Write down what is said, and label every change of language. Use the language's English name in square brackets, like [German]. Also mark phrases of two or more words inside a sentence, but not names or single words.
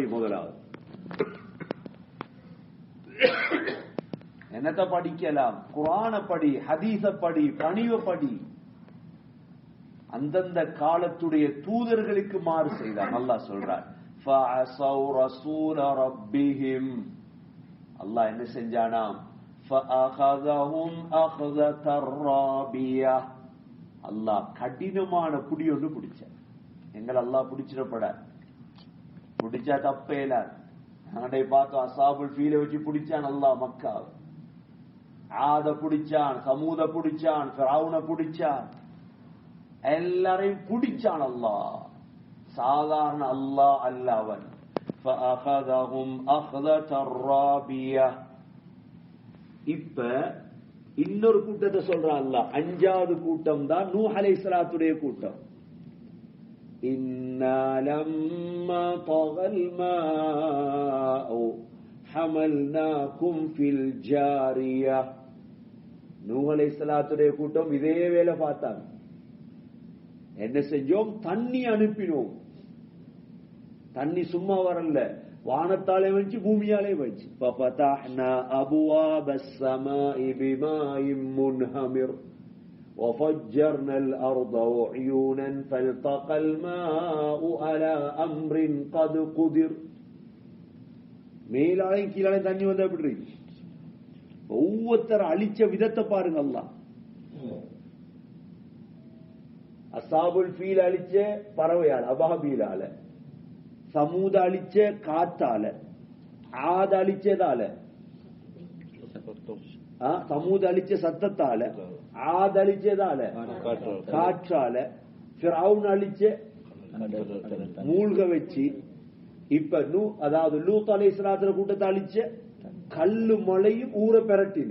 [Tamil] முதலாவது என்னத்தை படிக்கலாம்? குர்ஆனை படி, ஹதீஸ படி, பணிவை படி. அந்தந்த காலத்துடைய தூதர்களுக்கு மாறு செய்தான். அல்லாஹ் சொல்றார், [Arabic] فعصوا رسول ربهم. [Tamil] அல்லாஹ் என்ன செஞ்சானாம்? [Arabic] فَأَخَذَهُمْ أَخْذَةً رَّابِيَةً. [Tamil] அல்லாஹ் கடினமான புடி ஒன்று பிடிச்சான். எங்களை அல்லாஹ் பிடிச்சிடப்பட பிடிச்சா தப்பே இல்ல. நாங்களே பார்த்தோம், அஸ்ஹாபுல் ஃபீல வச்சு பிடிச்சான் அல்லாஹ் மக்காவை. ஆத பிடிச்சான், சமூத பிடிச்சான், ஃபிரௌன பிடிச்சான், எல்லாரையும் பிடிச்சான் அல்லாஹ். சாதாரண அல்லாஹ் அல்ல அவன். [Arabic] فَأَخَذَهُمْ أَخْذَةً رَّابِيَةً. [Tamil] இப்ப இன்னொரு கூட்டத்தை சொல்றான் அல்லாஹ். 5வது கூட்டம் தான் நூஹ் அலைஹிஸ்ஸலாத்துடைய கூட்டம். [Arabic] إنا لما طغى الماء حملناكم في الجارية. [Tamil] நூஹ் அலைஹிஸ்ஸலாத்துடைய கூட்டம் இதே வேலை பார்த்தாங்க. என்ன செஞ்சோம்? தண்ணி அனுப்பினோம். தண்ணி சும்மா வரல. வானத்தாலே வச்சு பூமியாலே வச்சு [Arabic] ففتحنا أبواب السماء بماء منهمر وفجرنا الأرض عيونا فالتقى الماء على أمر قد قدر. [Tamil] மேலாலையும் கீழாலையும் தண்ணி வந்து எப்படி இருக்கு? ஒவ்வொருத்தர் அழிச்ச விதத்தை பாருங்க. அல்லாஹ் அஸ்ஸாபுல் ஃபீல் அழிச்ச பறவையால அபாபீலால, சமூத அழிச்ச காத்தால, ஆத அழிச்சதால, சமூத அழிச்ச சத்தத்தால, ஆத அழிச்சதால காற்றால, ஃபிரௌன் அழிச்ச மூழ்க வச்சு, இப்ப அதாவது லூத் அலைஹிஸ்ஸலாத்து கூட்டத்தை அழிச்ச கல்லு மலையும் ஊற பெரட்டின.